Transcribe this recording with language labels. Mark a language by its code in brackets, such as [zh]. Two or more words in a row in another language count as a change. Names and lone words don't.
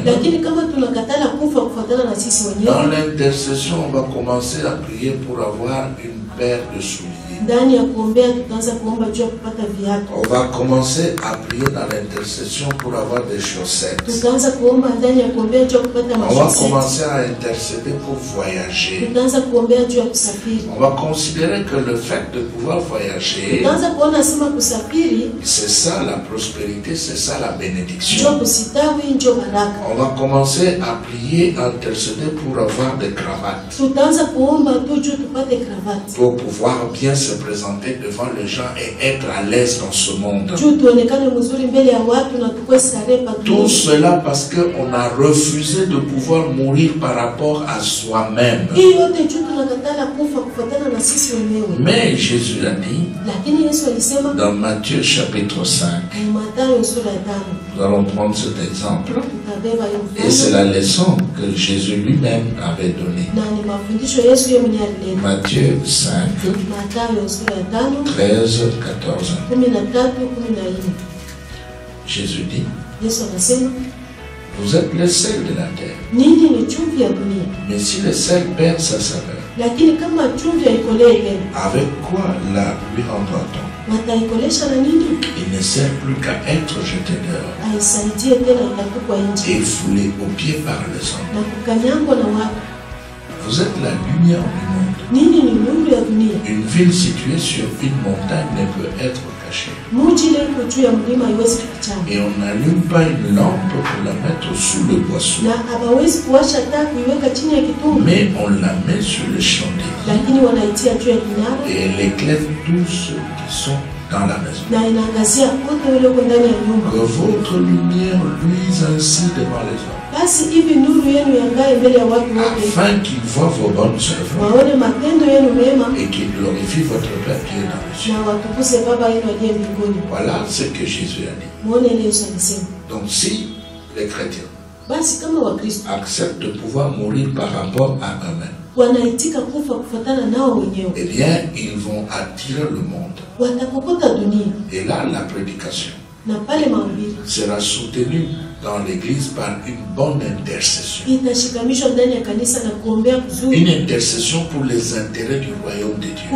[sw] Lakini kama tunakatala kufa kufuatana na sisi wenyewe, [fr] dans l'intercession, on va commencer à prier pour avoir une paire de souliers. [sw] ndani ya kuombea tutaanza kuomba juu ya kupata viatu. [fr] On va commencer à prier dans l'intercession pour avoir des chaussettes. [sw] Tutaanza kuomba ndani ya kuombea juu ya kupata [fr] On va [sw] mashoseti. [fr] commencer à intercéder pour voyager. [sw] Tutaanza kuombea juu ya kusafiri. [fr] On va considérer que le fait de pouvoir voyager, [sw] Tutaanza kuona sema kusafiri [fr] c'est ça la prospérité, c'est ça la [sw] njoo [fr] bénédiction. [sw] kusitawi, njoo baraka. [fr] On va commencer à prier, à intercéder pour avoir des cravates, [sw] Tutaanza kuomba tu juu tupate kravati. [fr] pour pouvoir bien se présenter devant les gens et être à l'aise dans ce monde. [sw] Juu tuonekane mzuri mbele ya watu na tukue starehe pa [fr] Tout [sw] dunia. [fr] cela parce qu'on a refusé de pouvoir mourir par rapport à soi-même. [sw] Hii yote juu tunakatala kufa kufuatana na sisi wenyewe. [fr] Mais Jésus a dit [sw] Lakini Yesu alisema [fr] dans Matthieu chapitre 5, [sw] Mathayo sura ya 5. [fr] nous allons prendre cet exemple, [sw] Tutabeba hiyo [fr] et c'est [sw] mfano [fr] la leçon que Jésus lui-même avait donnée. [sw] na ni mafundisho Yesu yeye mwenyewe alileta. [fr] Matthieu 5, [sw] Mathayo sura ya 5 [fr] 13, 14. [sw] 13-14. [fr] Jésus dit, [sw] Yesu anasema [fr] vous êtes le sel de la terre, [sw] ninyi ni chumvi ya dunia, [fr] mais si le sel perd sa saveur, [sw] lakini kama chumvi haikolee tena, [fr] avec quoi la lui rendra-t-on? [sw] wataikolesha na nini? [fr] Il ne sert plus qu'à être jeté dehors [sw] Aisaidie tena, itatupwa nje [fr] et foulé aux pieds par les hommes. [sw] na kukanyangwa na watu. [fr] Vous êtes la lumière du monde. [sw] Ninyi ni nuru ya dunia. [fr] Une ville située sur une montagne ne peut être cachée. [sw] Mji ile iko juu ya mlima haiwezi kufichana, [fr] Et on n'allume pas une lampe pour la mettre sous le boisseau, [sw] na hawawezi kuwasha taa kuiweka chini ya kitungu, [fr] mais on la met sur le chandelier [sw] lakini wanaitia juu ya kinara [fr] et elle éclaire tous ceux qui sont dans la maison. [sw] na inaangazia kote walioko ndani ya nyumba. [fr] Que votre lumière luise ainsi devant les hommes, [sw] Basi hivi nuru yenu yangae mbele ya watu wote, [fr] afin qu'ils voient vos bonnes œuvres [sw] waone matendo yenu mema [fr] et qu'ils glorifient votre Père qui est dans les cieux. [sw] na watukuze Baba yenu aliye mbinguni. [fr] Voilà ce que Jésus a dit. [sw] Muone ile Yesu alisema. [fr] Donc si les chrétiens [sw] Basi kama Wakristo [fr] acceptent de pouvoir mourir par rapport à eux-mêmes, [sw] wanaitika kufa kufuatana nao wenyewe, [fr] eh bien, ils vont attirer le monde. [sw] watakokota dunia, [fr] Et là, la prédication [sw] na pale mahubiri [fr] sera soutenue dans l'Église par une bonne intercession. [sw] itashikamishwa ndani ya kanisa na kuombea [fr] Une [sw] kuzuri, [fr] intercession pour les intérêts du royaume de Dieu.